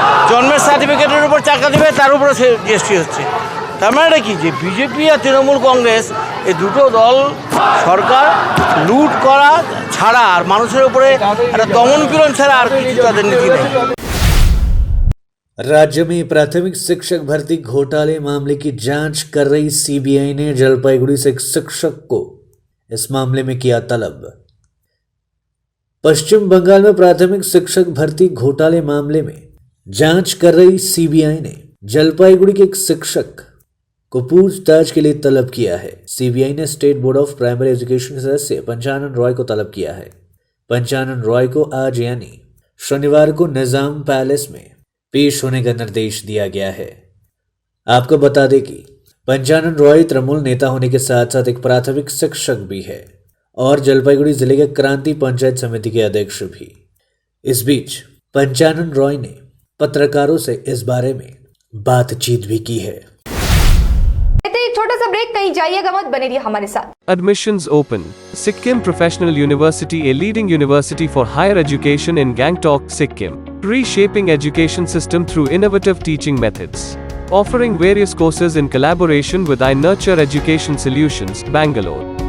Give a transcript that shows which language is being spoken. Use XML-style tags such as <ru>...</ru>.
<bn>জন্মের সার্টিফিকেটের উপর টাকা দেবে, তার উপরে জিএসটি হচ্ছে। তার মানে কি, যে বিজেপি আর তৃণমূল কংগ্রেস এই দুটো দল সরকার লুট করা ছাড়া আর মানুষের উপরে একটা দমন পীড়ন ছাড়া আর কিছু তাদের নীতি নেই।</bn> <hi>राज्य में प्राथमिक शिक्षक भर्ती घोटाले मामले की जांच कर रही सीबीआई ने जलपाईगुड़ी से एक शिक्षक को इस मामले में किया तलब। पश्चिम बंगाल में प्राथमिक शिक्षक भर्ती घोटाले मामले में जांच कर रही सीबीआई ने जलपाईगुड़ी के एक शिक्षक को पूछताछ के लिए तलब किया है। सीबीआई ने state board of primary education के सदस्य पंचानन रॉय को तलब किया है। पंचानन रॉय को आज यानी शनिवार को निजाम पैलेस में पेश होने का निर्देश दिया गया है। आपको बता दें कि पंचानन रॉय तृणमूल नेता होने के साथ साथ एक प्राथमिक शिक्षक भी है और जलपाईगुड़ी जिले के क्रांति पंचायत समिति के अध्यक्ष भी। इस बीच पंचानन रॉय ने पत्रकारों से इस बारे में बातचीत भी की है। एक छोटा सा ब्रेक में कहीं जाइएगा मत, बने रहिए हमारे साथ।</hi> <en>Admissions open. Sikkim Professional University, a leading university for higher education in Gangtok, Sikkim. Reshaping education system through innovative teaching methods. Offering various courses in collaboration with iNurture Education Solutions, Bangalore.</en>